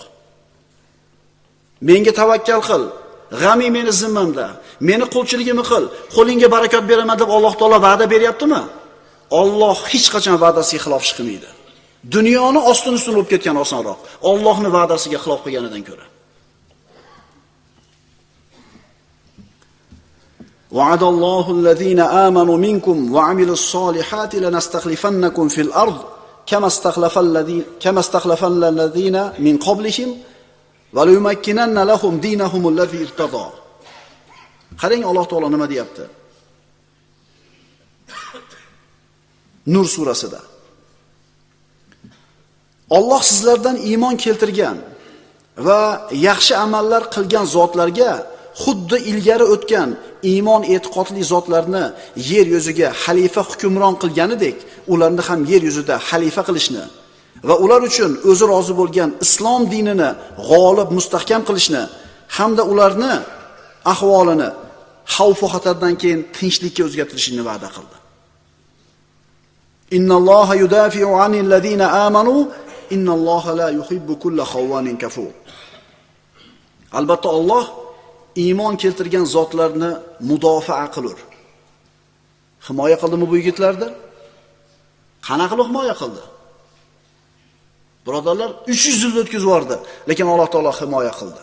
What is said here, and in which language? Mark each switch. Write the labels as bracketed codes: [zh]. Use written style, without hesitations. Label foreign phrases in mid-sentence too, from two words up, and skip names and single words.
[uz] Menga tavakkal qil, g'ami meni zimmamda, meni qulchiligimni qil, qo'lingga barakot beraman deb Alloh taolo va'da beryaptimi? Alloh hech qachon va'dasiga xilof ish qilmaydi. Dunyoni ostin-ustun bo'lib ketgani osonroq, Allohning va'dasiga xilof qilganidan ko'ra. [ar] وعد الله الذين آمنوا منكم وعملوا الصالحات لنستخلفنكم في الأرض كما استخلف الذين من قبلهم وليمكنن لهم دينهم الذي ارتضى. [uz] Qarang Alloh taolo nima deyapti? Nur surasida. Alloh sizlardan iymon keltirgan va yaxshi amallar qilgan zotlarga xuddi ilgari o'tgan iymon e'tiqodli zotlarni yer yuziga xalifa hukmron qilganidek, ularni ham yer yuzida xalifa qilishni va ular uchun o'zi rozi bo'lgan islom dinini g'olib mustahkam qilishni hamda ularni ahvolini xavf va xatardan keyin tinchlikka o'zgartirishini va'da qildi. [ar] إن الله يدافع عن الذين آمنوا إن الله لا يحب كل خوان كفور. [uz] Albatta Alloh iymon keltirgan zotlarni mudofaa qilur. Himoya qildimi bu yigitlarni? Qanaqa qilib himoya qildi? Birodarlar, 300 yil o'tkazib yubordi, lekin Alloh taolo himoya qildi.